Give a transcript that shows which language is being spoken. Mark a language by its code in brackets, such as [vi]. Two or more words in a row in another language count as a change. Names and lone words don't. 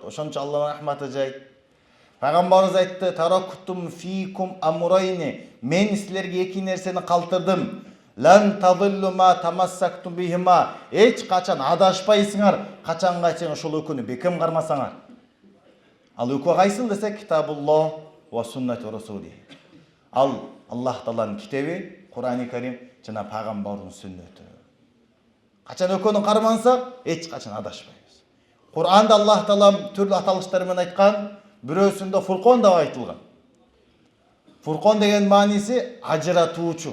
[ky] Ошончо Алланын рахматы жайт. Пайгамбарыбыз айтты: [ar] "تركت فيكم أمرين." [ky] Мен силерге эки нерсени калтырдым. [ar] لن تضلوا ما تمسكتم بهما. [ky] Эч качан адашпайсыңар, качанга чейин ошол өкүнү бекем кармасаңар. Ал өкү кайсыл десек, [ar] كتاب الله وسنة رسولي. [ky] Ал Аллах Тааланын китеби, Кур'ан-ы Карим жана пайгамбардын сүннөтү. Качан өкөнү кармансак, эч качан адашпайбыз. Кур'анда Аллах Таала түрлүү аталыштар менен айткан, бирөөсүндө Фуркон деп айтылган. Фуркон деген мааниси ажыратуучу.